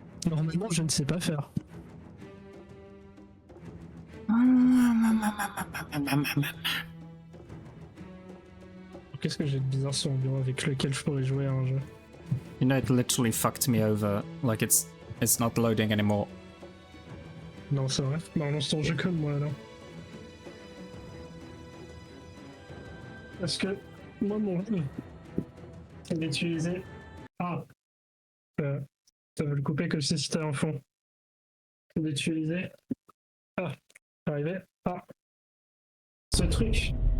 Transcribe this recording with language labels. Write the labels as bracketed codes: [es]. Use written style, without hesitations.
[fr] Normalement, je ne sais pas faire. Qu'est-ce que j'ai de bizarre sur mon bureau avec lequel je pourrais jouer à un jeu? [en] You know, it literally fucked me over. Like it's not loading anymore. [fr] Non, c'est vrai. Bah, on lance ton jeu comme moi, alors. Parce que moi, mon jeu, c'est d'utiliser. Ah! Ça veut le couper comme si c'était un fond. C'est d'utiliser. Ah! Arrivé. Ah! Ce truc.